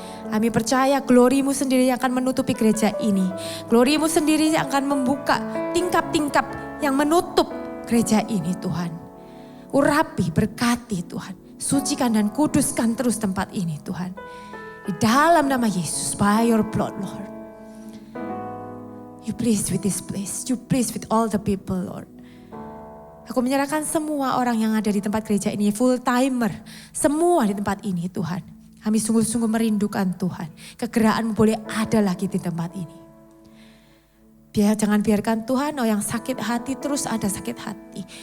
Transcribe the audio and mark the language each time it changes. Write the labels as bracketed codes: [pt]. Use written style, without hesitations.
[id] Kami percaya glory-Mu sendiri yang akan menutupi gereja ini. Glory-Mu sendiri yang akan membuka tingkap-tingkap yang menutup gereja ini Tuhan. Urapi, berkati Tuhan. Sucikan dan kuduskan terus tempat ini Tuhan. Di dalam nama Yesus, [en] by your blood Lord. You please with this place, you please with all the people Lord. [id] Aku menyerahkan semua orang yang ada di tempat gereja ini, full timer, semua di tempat ini Tuhan. Kami sungguh-sungguh merindukan Tuhan. Kegerakan boleh ada lagi di tempat ini. Jangan biarkan Tuhan, yang sakit hati terus ada sakit hati.